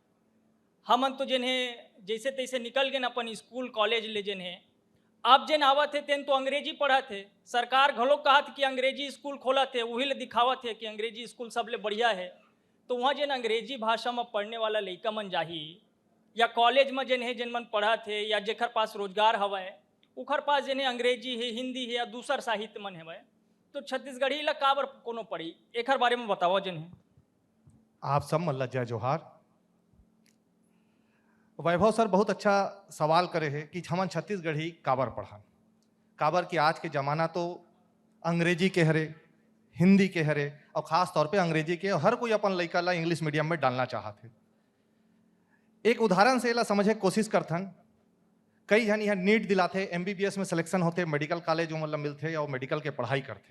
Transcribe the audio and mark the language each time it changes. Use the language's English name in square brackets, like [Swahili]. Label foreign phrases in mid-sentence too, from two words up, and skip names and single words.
[Chhattisgarhi] हमन तो जिन्हें जैसे तैसे निकल गए अपन [English] school college [Chhattisgarhi] ले जिन्हें अब जिन आवत थे तेन तो अंग्रेजी पढ़ा थे। सरकार घलो कहा थी कि अंग्रेजी स्कूल खोला थे, वही ले दिखावा थे कि अंग्रेजी स्कूल सबले बढ़िया है। तो वहाँ जिन अंग्रेजी भाषा में पढ़ने वाला लड़का मन जाही या कॉलेज में जिन मन पढ़ा थे या जेखर पास रोजगार हवा उखर पास जिन्हें अंग्रेजी है, हिंदी है या दूसर साहित्य मन है, तो छत्तीसगढ़ी ला काबर कोनो पढ़ी एखर बारे में बताओ जिन्हें। आप सब मल्ला जय जोहार। वैभव सर बहुत अच्छा सवाल करे है कि हमन छत्तीसगढ़ी काबर पढ़न। काबर कि आज के जमाना तो अंग्रेजी के हरे, हिंदी के हरे और खास तौर पे अंग्रेजी के हर कोई अपन लड़का ला [English] English medium [Chhattisgarhi] में डालना चाहते। एक उदाहरण से ला समझे कोशिश करथन। कई जन यहाँ नीट दिलाते, एमबीबीएस में सिलेक्शन होते, [English] medical college [Chhattisgarhi] मतलब मिलते और मेडिकल के पढ़ाई करते।